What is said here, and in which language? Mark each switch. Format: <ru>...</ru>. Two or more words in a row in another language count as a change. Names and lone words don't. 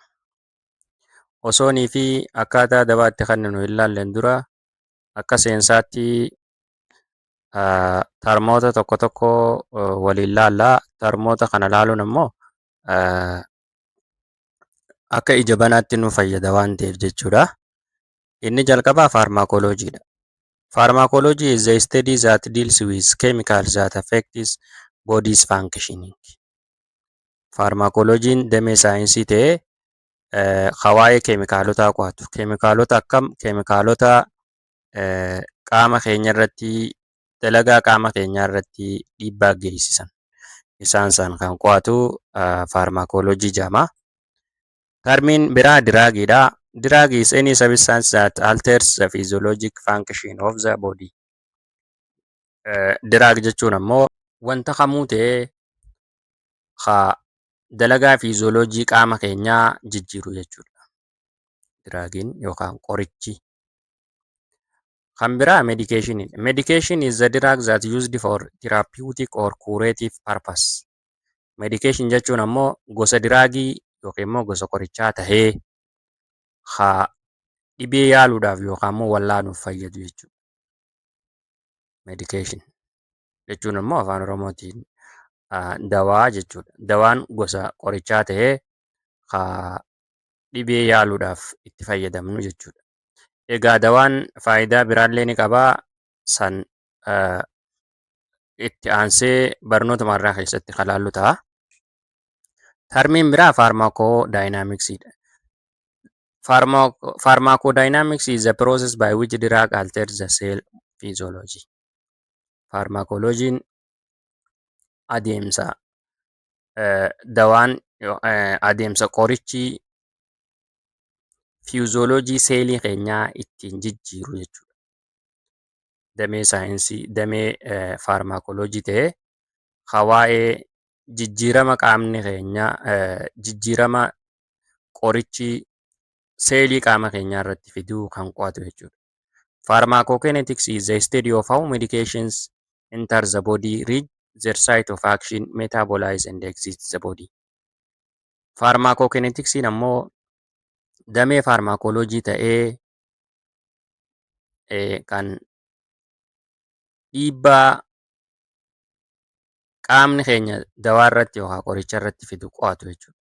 <om>Osoonii fi akkaataa dawaa itti kenninu hin ilaalleen dura akka seensaatti tarmoota tokko tokko waliin laallaa. Tarmoota kana laaluun immoo akka ija banaatti nu fayyada waan ta'eef jechuudha. Inni jalqabaa faarmaakolojiidha.</om> <en>Pharmacology is the study that deals with chemicals that affect body's functioning.</en> <om>Pharmacology'n damee saayinsii ta'ee waa'ee keemikaalotaa qo'atu. Keemikaalota akkam? Keemikaalota qaama keenya irratti, dalagaa qaama keenyaa irratti dhiibbaa geessisan. Isaan san kan qo'atu pharmacology jedhama. Termiin biraa diraagiidha.</om> <en>Drug is any substance that alters the physiologic function of the body.</en> <om>Drug jechuun ammoo wanta kamuu ta'ee dalagaa fiizooloojii qaama keenyaa jijjiiru jechuudha. Draagiin yookaan qorichi. Kan biraa medication.</om> <en>Medication is the drug that used for therapeutic or curative purpose.</en> <om>Medication jechuun ammoo gosa diraagii yookiin immoo gosa qorichaa tahee dhibee yaaluudhaaf yookaan immoo wallaanuuf fayyadu jechuudha. Medication jechuun immoo afaan Oromootiin dawaa jechuudha. Dawaan gosa qorichaa tahee dhibee yaaluudhaaf itti fayyadamnu jechuudha. Egaa dawaan faayidaa biraallee ni qabaa. San itti aansee barnoota marraa keessatti kan ilaallu ta'a. Termiin biraa faarmaakoodaayinaamiksiidha.</om> <en>Pharmacodynamics is the process by which drug alters the cell physiology.</en> <om>Pharmacology'n adeemsa dawaan adeemsa qorichi fiizooloojii seelii keenyaa ittiin jijjiiru jechuudha. Damee saayinsii, damee pharmacology ta'ee waa'ee jijjiirama qaamni keenyaa, jijjiirama qorichi seelii qaama keenyaa irratti fiduu kan qo'atu jechuudha.</om> <en>Pharmacokinetics is the study of how medications enter the body, reach their site of action, metabolize and exit the body.</en> <om>Pharmacokinetics'n ammoo damee pharmacolojii ta'ee kan dhiibbaa qaamni keenya dawaa irratti yookaan qoricha irratti fidu qo'atu jechuudha.</om>